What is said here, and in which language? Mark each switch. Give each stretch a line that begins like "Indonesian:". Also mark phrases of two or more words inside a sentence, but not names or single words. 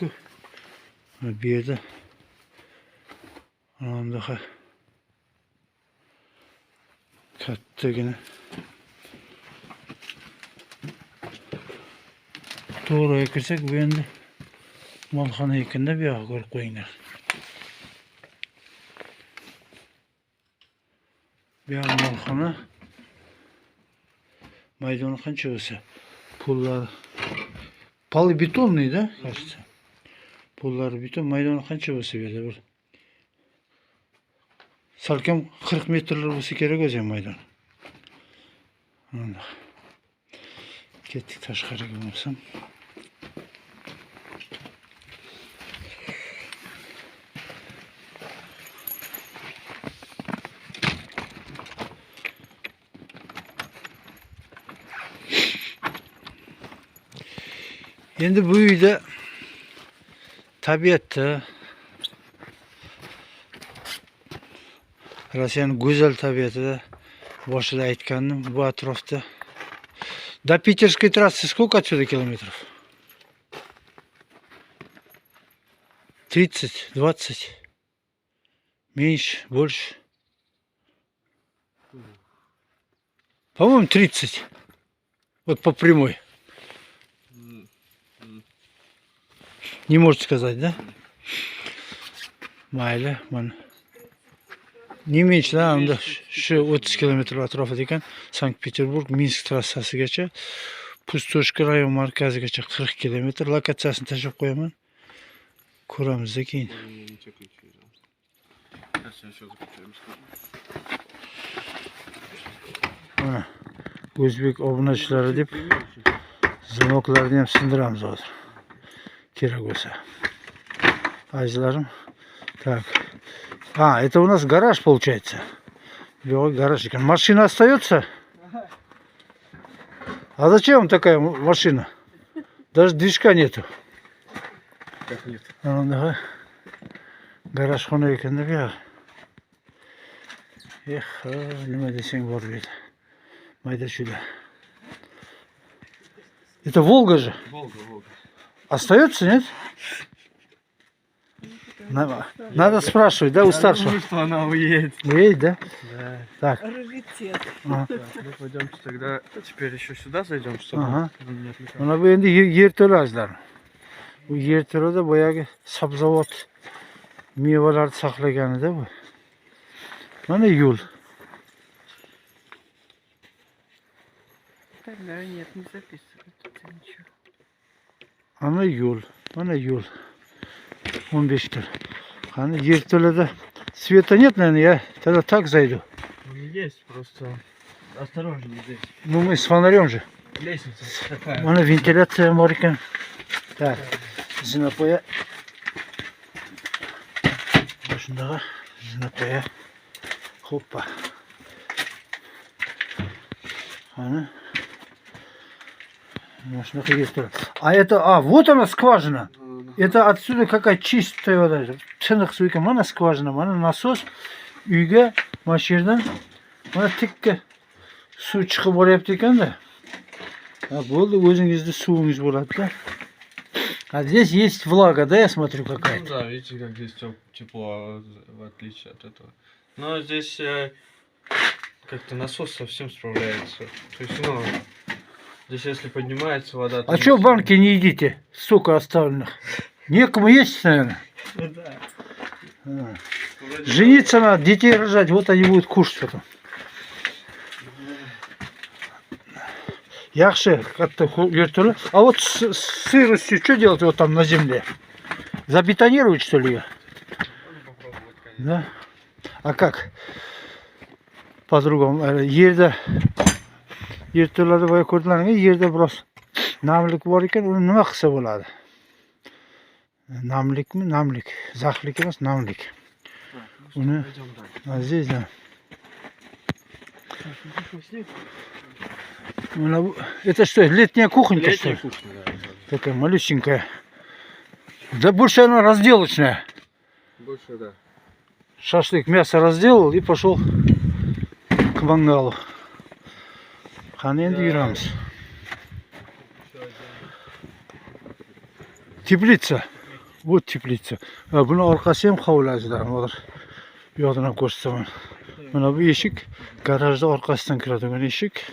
Uzbek: Mana bu yerda anamdaqa kattagina to'g'riga kirsak bu endi molxona ekanda bu yoqqa ko'rib qo'yinglar. Bu yoq molxona. Maydoni qancha bo'lsa, pullar polibetonный,
Russian: да, кажется.
Uzbek: Pullar beton, maydoni qancha bo'lsa bu yerda bir salkam 40 metrlar bo'lsa kerak o'zi ham maydon. Mana. Ketdik tashqariga bo'lsam. Endi bu uyda tabiatda Rossiyaning go'zal tabiatida boshida aytgandim, bu atrofda
Russian: до Питерской трассы сколько отсюда километров? 30, 20, меньше, больше. По-моему, 30. Вот по прямой. Не можете сказать, да? Майля, man. Не меньше, да,
Uzbek: unda shu 30 kilometr atrofida ekan. Sankt-Peterburg Minsk trassasigacha, Pustoshka rayon markazigacha 40 kilometr. Lokatsiyasini tashlab qo'yaman. Ko'ramizda keyin. Mana o'zbek obunachilari deb zamoklarni ham sindiramiz hozir. Kerak bo'lsa. Azizlarim.
Russian: Так. Это у нас гараж получается. Белый гараж. Машина остается? А зачем такая машина? Даже движка нету. Как нет? Давай. Гараж
Uzbek: xona ekan-da bu yoq. Nima desang bor bu yerda. Mayda-chuyda.
Russian: Это Волга же. Волга. Остается, нет? Надо спрашивать, да, у старшего. Думаю, что она уедет. Уедет, да? Да. Так. Раритет. А. Мы пойдемте тогда теперь еще сюда зайдем, чтобы Ага. не отвлекаться.
Uzbek: Mana bu endi yerto'la azizlar. Bu yerto'lada boyagi sabzavot mevalarni saqlaganida bu. Mana yo'l.
Russian: Тогда нет, не записывают это ничего.
Uzbek: Mana yo'l. Mana yo'l. 15 tur. Qani yerto'lada
Russian: света нет, наверное, я тогда так зайду. Ну, есть, просто осторожнее здесь. Ну мы с фонарем же. Лестница такая.
Uzbek: Mana ventilatsiya bor ekan. Так. Zinapoya. Shundaqa zinapoya. Hoppa. Qani.
Russian: Машина есть. Вот она скважина. Это отсюда какая чистая вода.
Kazakh: Тынық су екен. Mana скважина,
Uzbek: mana насос. Uyga mashinadan mana tikka suv chiqib boryapti ekan-da. Bo'ldi, o'zingizning suvingiz bo'ladi-da.
Russian: А здесь есть влага, да, я смотрю Ну какая-то. да, видите, как здесь тепло, в отличие от этого. Но здесь как-то насос совсем справляется. То есть, ну, здесь если поднимается вода... то А не что в сильно. банке не едите? Столько оставленных. Некому есть, наверное. Ну да. Вроде Жениться надо, детей рожать, вот они будут кушать потом. Яхши, как-то вертолет. А вот с сыростью что делать вот там на земле? Забетонировать, что ли, ее? можно попробовать, конечно. Да? А как? По-другому.
Uzbek: Yerto'larda boya ko'rdilaring, yerda biroz namlik bor ekan, uni nima qilsa bo'ladi? Namlikmi? Namlik. Zaxlik emas, namlik. Uni
Russian: Пойдем дальше. здесь, да. Это что, летняя кухонька, что Летняя ли? кухня, да. Такая малюсенькая. Да больше она разделочная. Больше, да. Шашлык, мясо разделал и пошел к мангалу.
Uzbek: Qani endi yuramiz. Teplitsa.
Russian: Вот teplitsa.
Uzbek: Buni orqasi ham hovlasidan. Hozir bu yoqdan ham ko'rsataman. Mana bu eshik garajda orqasidan kiradigan eshik.